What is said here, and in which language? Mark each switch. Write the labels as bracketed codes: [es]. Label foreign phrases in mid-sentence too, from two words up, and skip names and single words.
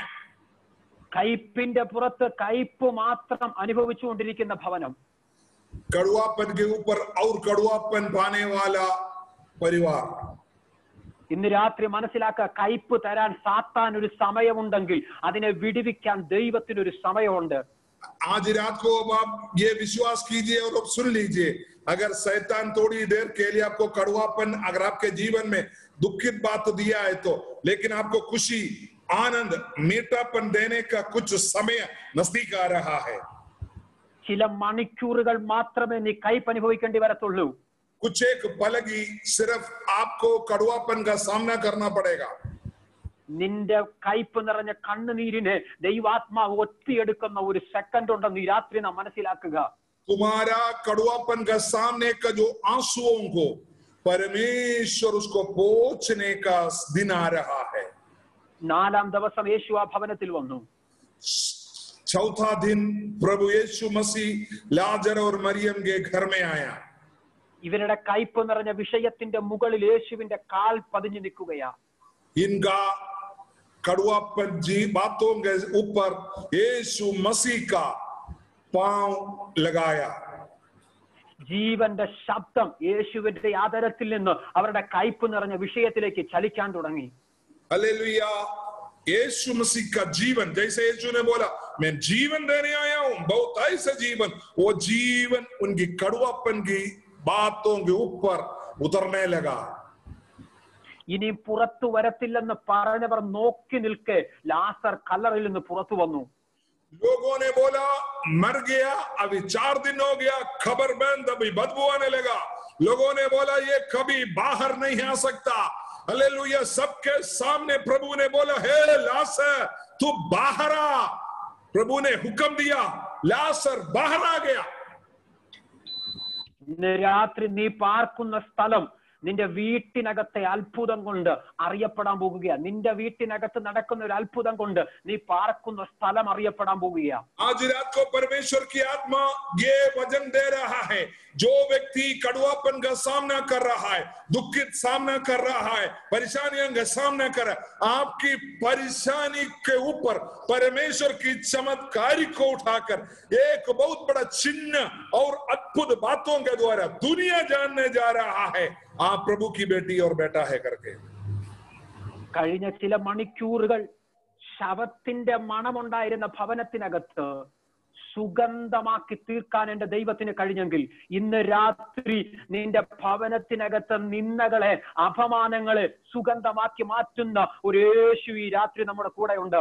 [ml] കയ്പിന്റെ പുറത്ത് കയ്പ് മാത്രം അനുഭവിച്ചുകൊണ്ടിരിക്കുന്ന ഭവനം. [hi] कड़वापन के ऊपर और कड़वापन पाने वाला परिवार. [ml] ഇന്ന് രാത്രി മനസ്സിലാക്കുക, കയ്പ് തരാൻ സാത്താൻ ഒരു സമയമുണ്ടെങ്കിൽ അതിനെ വിടുവിക്കാൻ ദൈവത്തിനൊരു സമയമുണ്ട്. [hi] आज रात को आप ये विश्वास कीजिए और अब सुन लीजिए, अगर शैतान थोड़ी देर के लिए आपको कड़वापन अगर आपके जीवन में दुखित बात दिया है तो, लेकिन आपको खुशी आनंद मीठापन देने का कुछ समय नजदीक आ रहा है. [ml] ചില മണിക്കൂറുകൾ മാത്രമേ നീ കയ്പ് അനുഭവിക്കേണ്ടി വരത്തുള്ളൂ. [hi] कुछ एक पल ही सिर्फ आपको कड़वापन का सामना करना पड़ेगा. [ml] നിന്റെ കയ്പ് നിറഞ്ഞ കണ്ണുനീരിനെ ദൈവാത്മാവ് ഒറ്റിയെടുക്കുന്ന ഒരു സെക്കൻഡ് ഉണ്ടെന്ന് ഈ രാത്രി നാം മനസ്സിലാക്കുക. [hi] तुम्हारा कड़वापन का सामने का जो आंसुओं को परमेश्वर उसको पोंछने का दिन आ रहा है. [ml] 4-ാം ദിവസം യേശു ആ ഭവനത്തിൽ വന്നു. [hi] चौथा दिन प्रभु यीशु मसीह लाजर और मरियम के घर में आया. [ml] ഇവരുടെ കയ്പ് നിറഞ്ഞ വിഷയത്തിന്റെ മുകളിൽ യേശുവിന്റെ കാൽ പതിഞ്ഞു നിൽക്കുകയാ. [hi] इनका कड़वापन जी बातों के ऊपर यीशु मसीह का पांव लगाया. [ml] ജീവന്റെ ശബ്ദം യേശുവിന്റെ ആദരത്തിൽ നിന്ന് അവരുടെ കയ്പ് നിറഞ്ഞ വിഷയത്തിലേക്ക് ചലിക്കാൻ തുടങ്ങി. [hi] हालेलुया। यीशु मसीह का जीवन, जैसे यीशु ने बोला मैं जीवन देने आया हूं, बहुत ऐसा जीवन, वो जीवन उनकी कड़वापन की बातों के ऊपर उतरने लगा। [ml] ഇനി പുറത്തു വരത്തില്ലെന്ന് പറഞ്ഞവർ നോക്കി നിൽക്കെ ലാസർ കല്ലറയിൽ നിന്ന് പുറത്തു വന്നു. [hi] लोगों ने बोला मर गया, अभी 4 दिन हो गया, खबर बंद, अभी बदबू आने लगा। लोगों ने बोला ये कभी बाहर नहीं आ सकता। हालेलुया। सबके सामने प्रभु ने बोला हे लासर तू बाहर आ। प्रभु ने हुक्म दिया, लासर बाहर आ गया। [ml] ഇന്ന് രാത്രി നീ പാർക്കുന്ന സ്ഥലം നിന്റെ വീട്ടിനകത്തെ അത്ഭുതം കൊണ്ട് അറിയപ്പെടാൻ പോകുകയാ. നിന്റെ വീട്ടിനകത്ത് നടക്കുന്ന ഒരു അത്ഭുതം കൊണ്ട് നീ പാർക്കുന്ന സ്ഥലം അറിയപ്പെടാൻ പോകുകയാ. [hi] आज रात को परमेश्वर की आत्मा ये वचन दे रहा है, जो व्यक्ति कड़वापन का सामना कर रहा है, दुखित सामना कर रहा है, परेशानियों का सामना कर रहा है, आपकी परेशानी के ऊपर परमेश्वर की चमत्कारी को उठाकर एक बहुत बड़ा चिन्ह और अद्भुत बातों के द्वारा दुनिया जानने जा रहा है आप प्रभु की बेटी और बेटा है करके। [ml] കഴിഞ്ഞ ചില മണിക്കൂറുകൾ ശവത്തിന്റെ മണമുണ്ടായിരുന്ന ഭവനത്തിനകത്ത് സുഗന്ധമാക്കി തീർക്കാൻ എന്റെ ദൈവത്തിന് കഴിഞ്ഞെങ്കിൽ ഇന്ന് രാത്രി നിന്റെ ഭവനത്തിനകത്ത് നിന്ദകളെ അപമാനങ്ങളെ സുഗന്ധമാക്കി മാറ്റുന്ന ഒരു യേശു ഈ രാത്രി നമ്മുടെ കൂടെ ഉണ്ട്.